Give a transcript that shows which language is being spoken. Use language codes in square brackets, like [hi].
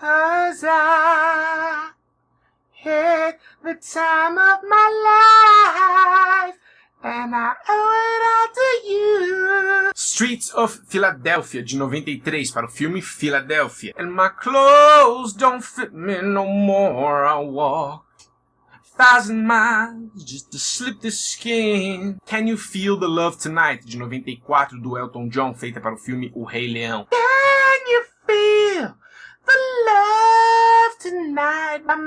[en] As I hit the time of my life, and I owe it all to you. [pt] Streets of Philadelphia, de 93, para o filme Philadelphia. [en] And my clothes don't fit me no more, I walk 1,000 miles just to slip the skin. [pt] Can You Feel the Love Tonight, de 94, do Elton John, feita para o filme O Rei Leão. [en] Can you feel the love tonight?